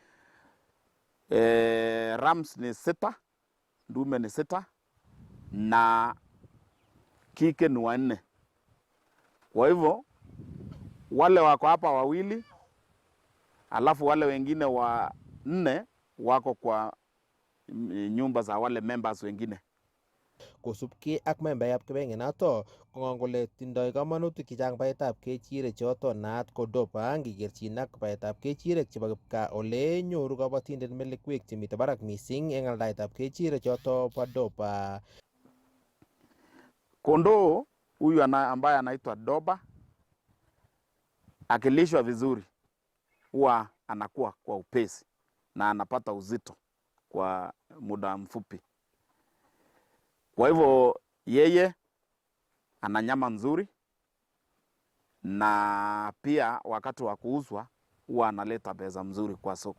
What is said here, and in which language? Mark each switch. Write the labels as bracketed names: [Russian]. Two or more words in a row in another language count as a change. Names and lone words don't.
[Swahili] Rams ni 6, ndume ni 6 na kike ni 4. Kwa hivyo wale wako hapa 2 alafu wale wengine 4 wako kwa nyumba za wale members wengine. [Kalenjin] kosubkei ak membayab kibagengenoto kongon kole tindoi kamanutik chechang baetab kechirek choto naat ko dopa ngikerchin ak baetab kechirek chebo kipkaa ole nyoru kabatindet melekwek chemitei barak mising eng aldaetab kechirek choto bo dopa. [Swahili] Kondoo huyu ambaye anaitwa doba akilishwa vizuri huwa anakuwa kwa upesi na anapata uzito kwa muda mfupi. Kwa hivyo yeye ana nyama nzuri na pia wakati wa kuuzwa huwa analeta pesa mzuri kwa soko.